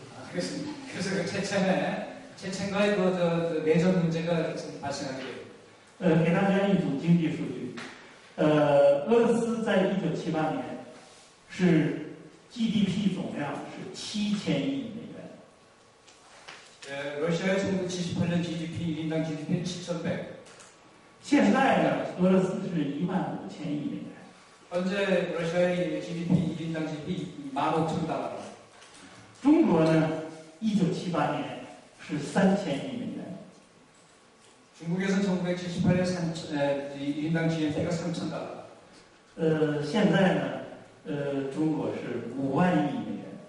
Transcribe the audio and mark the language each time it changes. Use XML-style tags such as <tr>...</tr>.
<ko>그래서 그 체첸과의 그 내전 문제가 발생하게 돼요.</ko> <zh>给大家一组经济数据，俄罗斯在1978年是 GDP 总量是7000亿美元。</zh> <ko>러시아의 1978년 GDP 1인당 GDP는 7,100.</ko> <zh>现在呢，俄罗斯是15000亿美元。</zh> <ko>현재 러시아의 GDP 1인당 GDP 15,000달러.</ko> <zh>中国呢，1978年是3000亿美元。</zh> <ko>중국에서는 1978년 1인당 GDP가 3,000달러.</ko> <zh>现在呢，中国是5万亿美元。</zh>